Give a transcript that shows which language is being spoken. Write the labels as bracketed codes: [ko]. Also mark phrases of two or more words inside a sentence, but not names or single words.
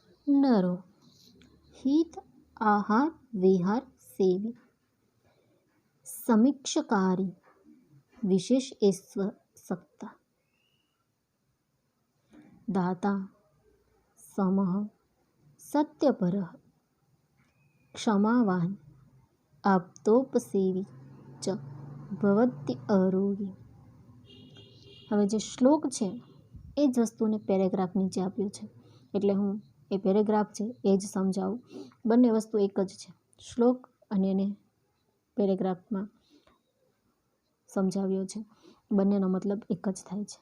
[sa] नरो हित आहार विहार सेवी समीक्षकारी विशेष ईश्वर सत्ता दाता समः सत्यपरः क्षमावान आप्तोपसेवी च भवति आरोगी। [gu] હવે જે શ્લોક છે એ જ વસ્તુને પેરેગ્રાફ નીચે આપ્યું છે, એટલે હું એ પેરેગ્રાફ છે એ જ સમજાવું. બંને વસ્તુ એક જ છે, શ્લોક અને એને પેરેગ્રાફમાં સમજાવ્યો છે, બંનેનો મતલબ એક જ થાય છે.